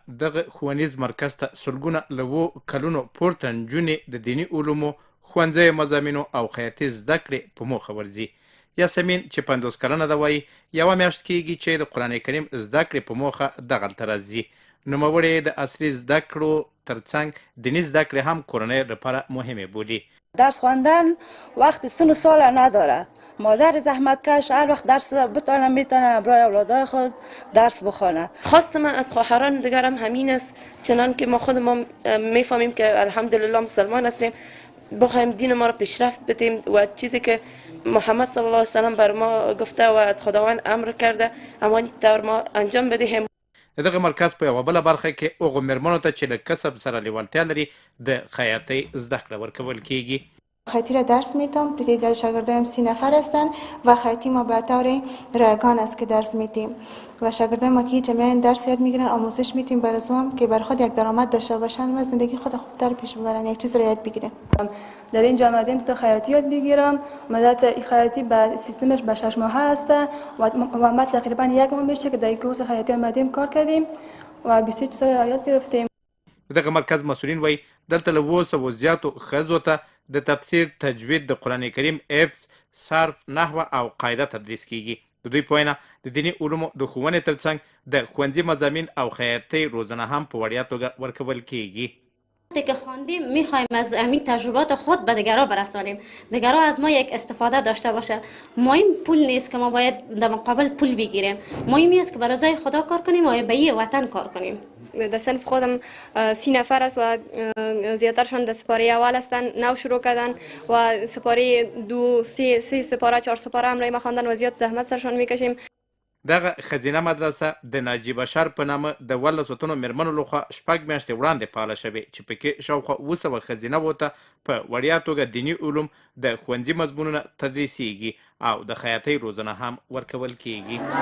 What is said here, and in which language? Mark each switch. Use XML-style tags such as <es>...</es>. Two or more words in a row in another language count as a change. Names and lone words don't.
<ps>دغه ښوونیز مرکز ته سلګونه له 7 کلونو پورته نجونې د دیني علومو ښوونځیو مضامینو او خیاطي زده کړې په موخه ورځي. یاسمین چې 50 کلنه ده وایي یوه میاشت کېږي چې د قرآن کریم زده کړې په موخه دغلته راځي. نوموړې د عصري زده کړو ترڅنګ دینی زده کړې هم کورنۍ لپاره مهمه بودی.</ps> <fa>درس خواندن وقت سن و سال نداره. مادر زحمتکش هر وقت درس بتانه میتونه برای اولادای خود درس بخونه. خواست من از خواهران دیگرم همین است، چنان که ما خودمون میفهمیم که الحمدلله مسلمان هستیم، بخوایم دین ما را پیشرفت بدیم و چیزی که محمد صلی الله علیه وسلم بر ما گفته و از خداوند امر کرده اما طور ما انجام بدهیم.</fa> <ps>دغه مرکز په یوه بله برخه کې هغو مېرمنو ته چې له کسب سره لیوالتیا لري د خیاطۍ زده کړه ورکول کیږي.</ps> <fa>خیاطی را درس میتم. تعداد شاگردایم 30 نفر هستند و خیاطی ما به طور رایگان است که درس میتیم و شاگردای ما که جمعا درس یاد میگیرن آموزش میتیم برای هم که بر خود یک درآمد داشته باشن و زندگی خود خوبتر پیش ببرن، یک چیز را یاد بگیرن. در اینجا آمدیم تا خیاطی یاد بگیرم. مدت خیاطی به سیستمش به 6 ماه هست و ما تقریبا 1 ماه میشه که در کورس خیاطی آمدیم کار کردیم و 20 چیزا یاد گرفتیم.</fa> <ps>دغه مرکز مسئولین وایي دلته له 200 زیاتو ښځو ته د تفسیر، تجوید، د قرآن کریم، حفظ، صرف، نحوه او قاعده تدریس کیږي. د دوی په وینا د دیني علومو د ښوونې ترڅنګ د ښوونځي مضامین او خیاطۍ روزنه هم په وړیا توګه ورکول کیږي.</ps> <fa>وقتی که خواندیم میخوایم از همین تجربات خود به دیگرها برسانیم، دیگرها از ما یک استفاده داشته باشه. مهم پول نیست که ما باید در مقابل پول بگیریم، مهم است که برای رضای خدا کار کنیم و برای وطن کار کنیم. در صنف خودم 30 نفر است و زیادترشان در سپاره اول هستند. نو شروع کردن و سپاره 2 3 سپاره 4 سپاره هم ما خواندن و زیاد زحمت سرشان میکشیم.</fa> <ps>دغه ښځینه مدرسه د ناجي بشر په نامه د 12 تنو مېرمنو لخوا 6 میاشتې وړاندې فعاله شوې چې پکې شاوخوا 700 ښځینه وو ته په وړیا توګه دیني علوم د ښوونځي مضمونونه تدریسیږي او د خیاطۍ روزنه هم ورکول کیږي.</ps>